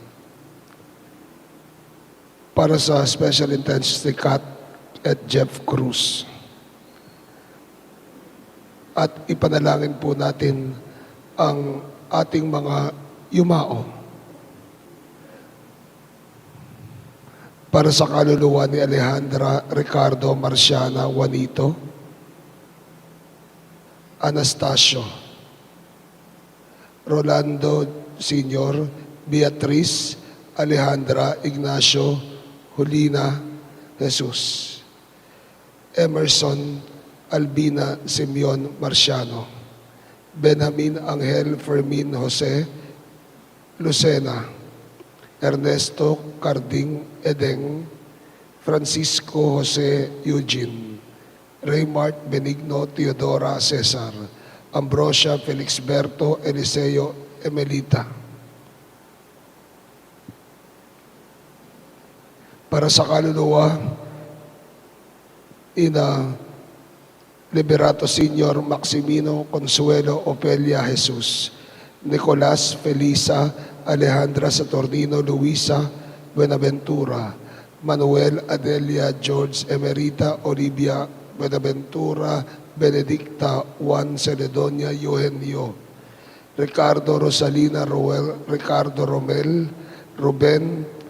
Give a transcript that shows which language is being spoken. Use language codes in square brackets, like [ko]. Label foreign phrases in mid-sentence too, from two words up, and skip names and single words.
[tl] para sa [en] special intentions [tl] ni Kat at Jeff Cruz. At ipanalangin po natin ang ating mga yumao para sa kaluluwa ni Alejandra Ricardo Marciana Juanito, Anastasio, Rolando Sr., Beatriz, Alejandra, Ignacio, Julina, Jesus, Emerson, Albina Simeon Marciano, Benjamin Angel Fermin Jose, Lucena, Ernesto Carding Edeng, Francisco Jose Eugene, Raymart Benigno Teodora Cesar, Ambrosia Felixberto Eliseo Emelita. Para sa kaluluwa, Ina Liberato Senior Maximino Consuelo Opelia Jesus, Nicolas Felisa Alejandra Saturnino Luisa Buenaventura, Manuel Adelia George Emerita Olivia Buenaventura Benedicta Juan Celedonio Eugenio, Ricardo Rosalina Roel Ricardo Romel, Ruben